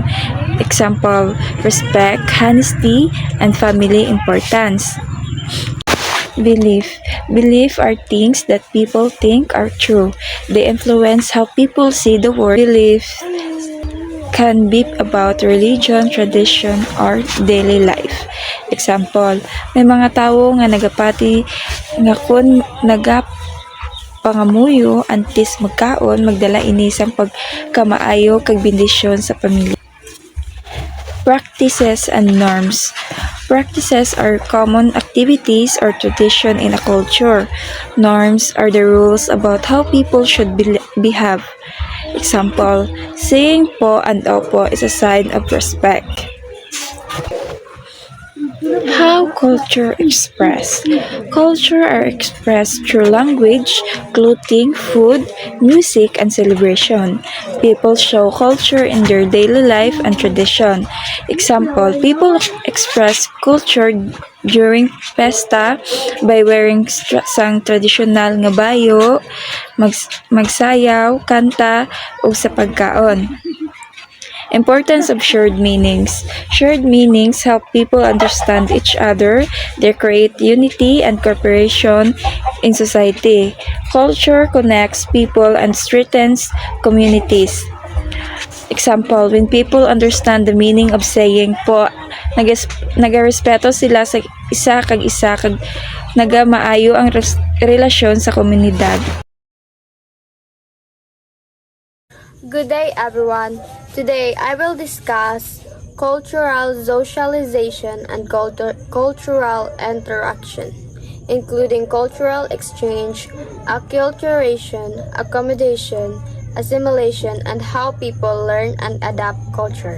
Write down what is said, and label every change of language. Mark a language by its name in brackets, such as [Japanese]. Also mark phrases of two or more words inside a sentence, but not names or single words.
[English] Example, respect, honesty, and family importance. Belief. Belief are things that people think are true. They influence how people see the world. Belief can be about religion, tradition, or daily life. Example, [Hiligaynon] may mga tawo nga nagapati nga kun pangamuyo antes magkaon magdala ini sang pagkamaayo kag bendisyon sa pamilya. [English] Practices and norms. Practices are common activities or tradition in a culture. Norms are the rules about how people should behave. Example, saying po and opo is a sign of respect. How culture expressed. Culture are expressed through language, clothing, food, music, and celebration. People show culture in their daily life and tradition. Example, people express culture during festa by wearing [Hiligaynon] sang traditional nga bayo, magsayaw, kanta, o sa pagkaon. [English] Importance of shared meanings. Shared meanings help people understand each other. They create unity and cooperation in society. Culture connects people and strengthens communities. Example, when people understand the meaning of saying po, [Hiligaynon] nagarespeto sila sa isa kag nagamaayo ang relasyon sa komunidad. [English] Good day, everyone. Today, I will discuss cultural socialization and cultural interaction, including cultural exchange, acculturation, accommodation, assimilation, and how people learn and adapt culture.